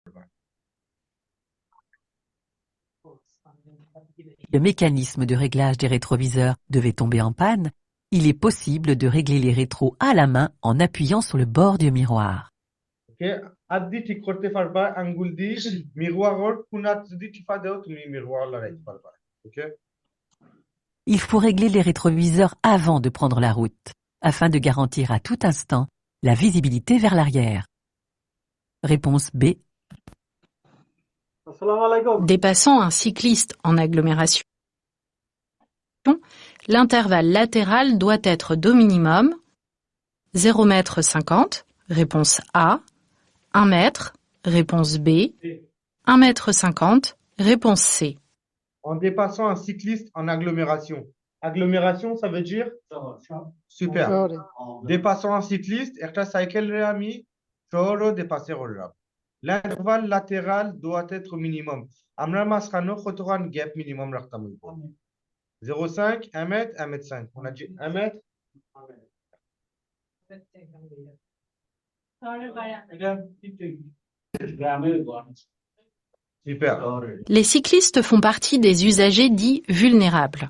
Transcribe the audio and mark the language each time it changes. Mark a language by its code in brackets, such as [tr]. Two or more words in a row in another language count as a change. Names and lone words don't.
[fr] Le mécanisme de réglage des rétroviseurs devait tomber en panne, il est possible de régler les rétros à la main en appuyant sur le bord du miroir. [syl] Okay, আদি ঠিক করতে পারবা আঙ্গুল দিয়ে মিরওয়ার কোনাত যদি টিপা দাও তুমি মিরওয়ার লাগাইতে পারবা ওকে [fr] Il faut régler les rétroviseurs avant de prendre la route, afin de garantir à tout instant la visibilité vers l'arrière. Réponse B. Dépassant un cycliste en agglomération, l'intervalle latéral doit être d'au minimum 0,50 m, réponse A, 1 mètre, réponse B, 1,50 m, réponse C. En dépassant un cycliste en agglomération. Agglomération, ça veut dire super. Dépassant un cycliste, [syl] একটা সাইকেল রে আমি শহরও dépassé করলাম [fr] l'intervalle latéral doit être minimum [syl] আমরা মাঝখানে কতখান গ্যাপ মিনিমাম রাখতাম 0,5 [fr] 1 mètre 1 mètre 5 on a dit 1 mètre super. Les cyclistes font partie des usagers dits vulnérables.